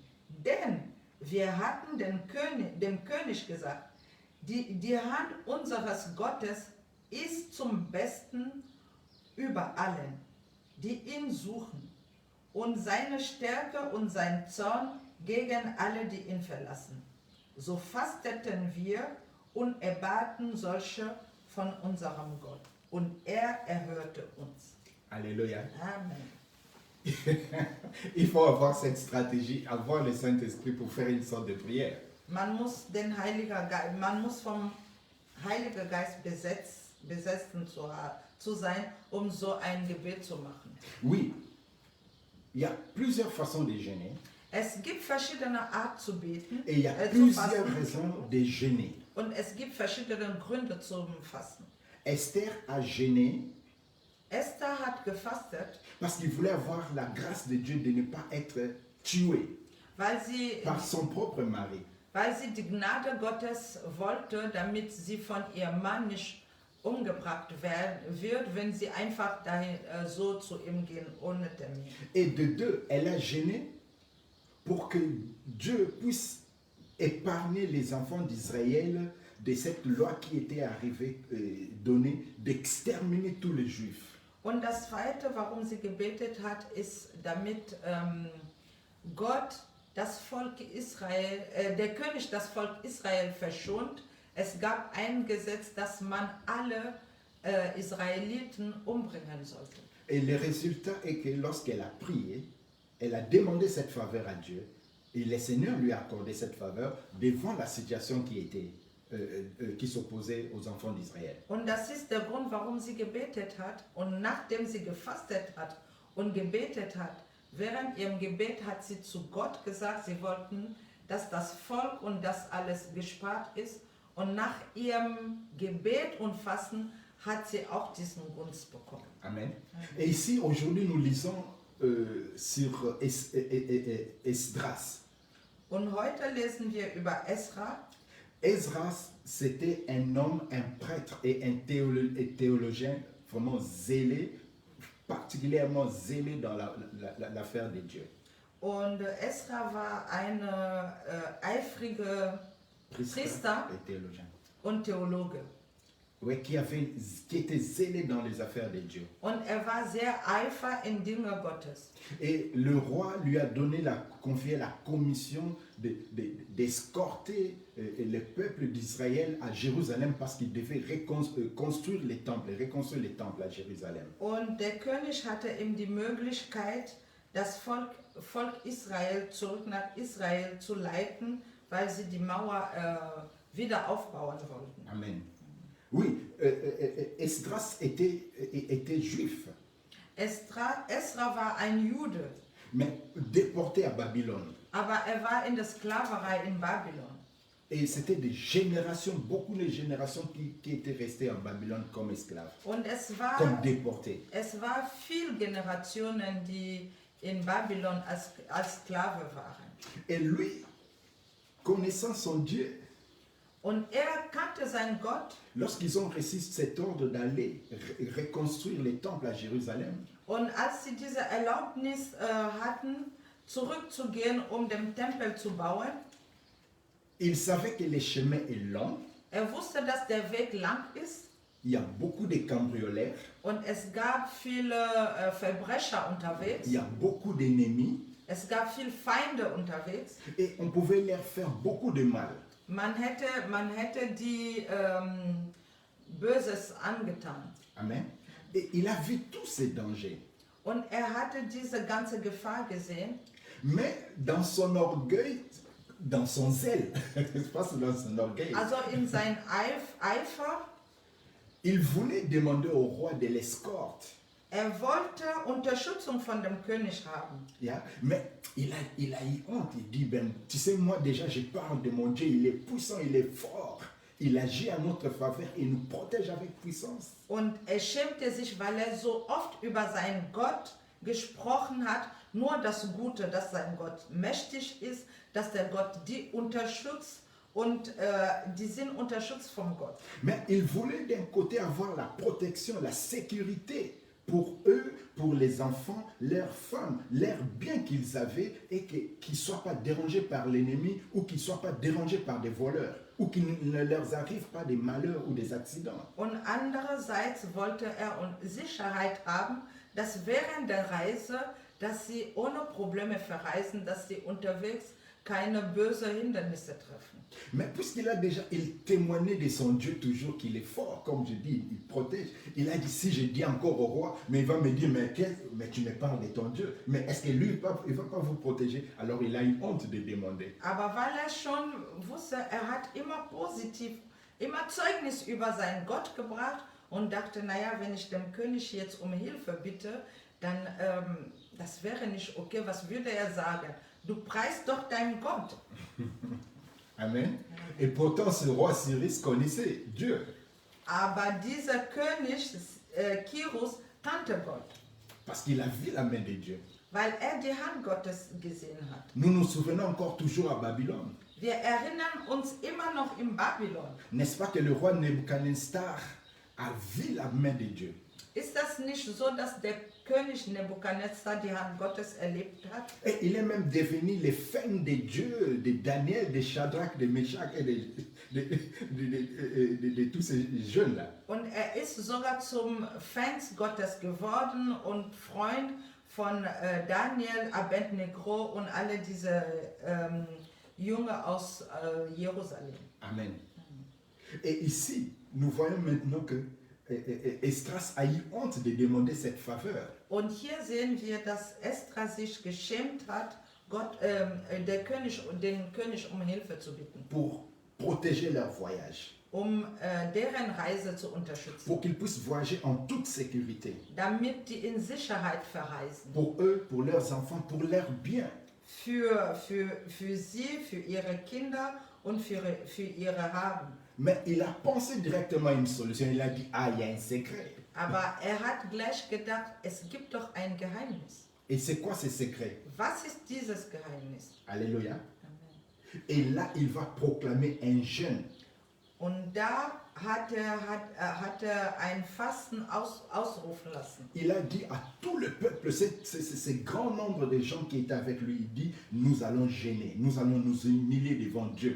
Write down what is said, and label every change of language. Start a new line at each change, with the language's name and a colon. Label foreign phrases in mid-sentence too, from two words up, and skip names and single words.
German: Denn wir hatten dem König gesagt, die Hand unseres Gottes ist zum Besten über allen, die ihn suchen, und seine Stärke und sein Zorn gegen alle, die ihn verlassen. So fasteten wir und erbaten solche von unserem Gott, und er erhörte uns.
French: Alléluia. Amen. Il faut avoir cette stratégie, avoir le Saint-Esprit pour faire une sorte de prière.
German: Man muss vom Heiligen Geist besessen zu sein, so ein Gebet zu machen.
French: Oui, il y a plusieurs façons de jeûner.
German: Es gibt verschiedene Art zu beten,
French: Et il y a
German: zu
French: plusieurs
German: fasten.
French: raisons de jeûner.
German: Und es gibt verschiedene Gründe zum Fasten.
French: Esther a jeûné
German: Esther hat gefastet,
French: parce qu'il voulait avoir la grâce de Dieu de ne pas être tué
German: weil sie,
French: par son propre mari.
German: weil sie die Gnade Gottes wollte, damit sie von ihrem Mann nicht umgebracht wird, wenn sie einfach dahin, so zu ihm gehen, ohne Termin.
French: Et de deux, elle a jeûné pour que Dieu puisse épargner les enfants d'Israël de cette loi qui était arrivée, donnée, d'exterminer tous les Juifs.
German: Und das Zweite, warum sie gebetet hat, ist, damit Gott das Volk Israel, der König das Volk Israel verschont. Es gab ein Gesetz, dass man alle Israeliten umbringen sollte.
French: Et le résultat est que lorsqu'elle a prié, elle a demandé cette faveur à Dieu, et le Seigneur lui a accordé cette faveur devant la situation qui s'opposait aux enfants d'Israël.
German: Und das ist der Grund, warum sie gebetet hat. Und nachdem sie gefastet hat und gebetet hat, während ihrem Gebet hat sie zu Gott gesagt, sie wollten, dass das Volk und das alles gespart ist. Und nach ihrem Gebet und Fasten hat sie auch diesen Gunst bekommen.
French: Amen. Et ici, aujourd'hui, nous lisons sur Esdras.
German: Und heute lesen wir über Esra.
French: Esdras, c'était un homme, un prêtre et un théologien vraiment zélé, particulièrement zélé dans l'affaire de Dieu.
German: Und Esra war ein eifriger Priester
French: et théologien.
German: und Theologe.
French: Oui, qui était zélé dans les affaires de Dieu.
German: Und war sehr eifer in Dinge Gottes.
French: Et le roi lui a confié la commission d'escorter le peuple d'Israël à Jérusalem parce qu'il devait reconstruire les temples à Jérusalem.
German: Und der König hatte ihm die Möglichkeit, das Volk Israel zurück nach Israel zu leiten, weil sie die Mauer wieder aufbauen wollten.
French: Amen. Oui, Esdras était juif.
German: Esra war ein Jude,
French: mais déporté à Babylone.
German: aber war in der Sklaverei in Babylon.
French: Et c'était beaucoup de générations qui étaient restées en Babylone comme esclaves,
German: Und
French: comme déportés.
German: Es war viele Generationen, die in Babylon als Sklave waren.
French: Et lui, connaissant son Dieu,
German: Und kannte seinen Gott.
French: Lorsqu'ils ont reçu cet ordre d'aller reconstruire les temples à Jérusalem,
German: Und als sie diese Erlaubnis hatten, zurückzugehen, den Tempel zu bauen,
French: ils savaient que le chemin est long.
German: Wusste, dass der Weg lang ist.
French: Il y a beaucoup de cambrioleurs.
German: Und es gab viele Verbrecher unterwegs.
French: Il y a beaucoup d'ennemis.
German: Es gab viele Feinde unterwegs.
French: Et on pouvait leur faire beaucoup de mal.
German: Man hätte die Böses angetan.
French: Amen. Et il a vu tous ces dangers.
German: Und hatte diese ganze Gefahr gesehen.
French: Mais dans son orgueil, dans son zèle, je pense dans son orgueil.
German: Also in sein Eifer.
French: Il voulait demander au roi de l'escorte.
German: Wollte Unterstützung von dem König haben. Yeah.
French: Mais il a eu honte. Il dit, ben, tu sais, moi déjà, je parle de mon Dieu, il est puissant, il est fort. Il agit à notre faveur et nous protège avec puissance.
German: Und schämte sich, weil so oft über seinen Gott gesprochen hat. Nur das Gute, dass sein Gott mächtig ist, dass der Gott die unterstützt. Und die sind unterstützt vom Gott.
French: Mais il voulait d'un côté avoir la protection, la sécurité pour eux, pour les enfants, leurs femmes, leurs biens qu'ils avaient et qu'ils ne soient pas dérangés par l'ennemi ou qu'ils ne soient pas dérangés par des voleurs ou qu'il ne leur arrive pas des malheurs ou des accidents.
German: Und andererseits wollte Sicherheit haben, dass während der Reise, dass sie ohne Probleme verreisen, dass sie unterwegs keine bösen Hindernisse treffen.
French: Mais puisqu'il a déjà, il témoignait de son Dieu toujours qu'il est fort, comme je dis, il protège. Il a dit, si je dis encore au roi, mais il va me dire, mais tu me parles de ton Dieu. Mais est-ce que lui, il ne va pas vous protéger? Alors il a eu honte de demander.
German: Aber weil schon wusste, hat immer positiv, immer Zeugnis über seinen Gott gebracht und dachte, naja, wenn ich dem König jetzt um Hilfe bitte, dann das wäre nicht okay. Was würde er sagen? Du preist doch deinen Gott.
French: Amen. Et pourtant, ce roi Cyrus connaissait Dieu.
German: Aber dieser König Kirus kannte Gott,
French: Parce qu'il a vu la main de Dieu.
German: weil er die Hand Gottes gesehen hat.
French: Nous nous souvenons encore toujours à Babylone.
German: Wir erinnern uns immer noch im Babylon.
French: N'est-ce pas que le roi Nebuchadnezzar a vu la main de Dieu?
German: Ist das nicht so, dass der König Nebukadnezar die Hand Gottes erlebt hat?
French: Et il est même devenu le fan de Dieu, de Daniel, de Shadrach, de Meshach et de tous ces jeunes-là.
German: Und er ist sogar zum Fans Gottes geworden und Freund von Daniel, Abednego und alle diese Jünger aus Jerusalem.
French: Amen. Et ici, nous voyons maintenant que Esdras a eu honte de demander cette faveur.
German: Und hier sehen wir, dass Esdra sich geschämt hat, den König um Hilfe zu bitten,
French: Pour protéger leur voyage,
German: deren Reise zu unterstützen,
French: pour qu'ils puissent voyager en toute sécurité,
German: damit die in Sicherheit verreisen.
French: pour eux, pour leurs enfants, pour leurs biens.
German: Für sie, für ihre Kinder und für ihre Haben.
French: Mais il a pensé directement à une solution. Il a dit, ah, il y a un secret.
German: Aber er hat gleich gedacht, es gibt doch ein Geheimnis.
French: Et c'est quoi ce secret?
German: Was ist dieses Geheimnis?
French: Alléluia. Amen. Et là, il va proclamer un jeûne.
German: Und da hat er ein Fasten ausrufen lassen.
French: Il a dit à tout le peuple, ce grand nombre de gens qui étaient avec lui, il dit, nous allons gêner, nous allons nous humilier devant Dieu.